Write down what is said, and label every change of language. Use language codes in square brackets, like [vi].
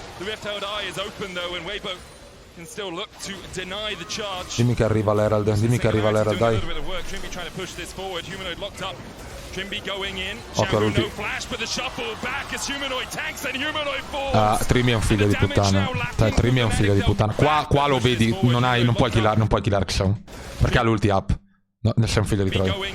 [en] The Rift-Held Eye is open though, and Weibo can still look to deny the charge. [it] Dimmi che arriva l'Herald, dai. [en] Trimby trying to push this forward. Humanoid locked up. Trimby going in. Xiaohu no flash, but the shuffle back as Humanoid tanks and Humanoid falls. [it] Ah, Trimby è un figlio di puttana. Trimby è un figlio di puttana. Qua lo vedi, non puoi killare Xiaohu. Perché ha l'ulti up. No, sei un figlio di Troia.